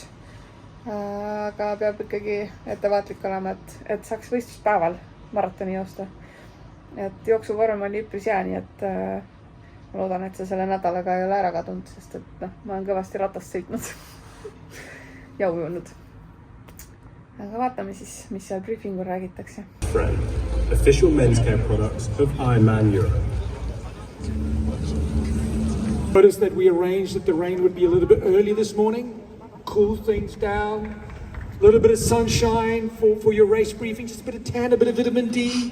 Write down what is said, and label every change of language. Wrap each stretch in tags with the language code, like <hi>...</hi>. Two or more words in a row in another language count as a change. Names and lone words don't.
<et>Aga peab ikkagi ettevaatlik olema, et saaks võistluspäeval maratoni joosta. Et jooksuvorm oli üpris hea, nii et ma loodan, et see selle nädalaga ei ole ära kadunud, sest et ma olen kõvasti ratast sõitnud ja ujunud. Aga vaatame siis, mis seal briefingul räägitakse.</et> <en>Official men's care products of Ironman Europe. Notice that we arranged that the rain would be a little bit early this morning, cool things down. A little bit of sunshine for your race briefing, just a bit of tan, a bit of vitamin D.</en>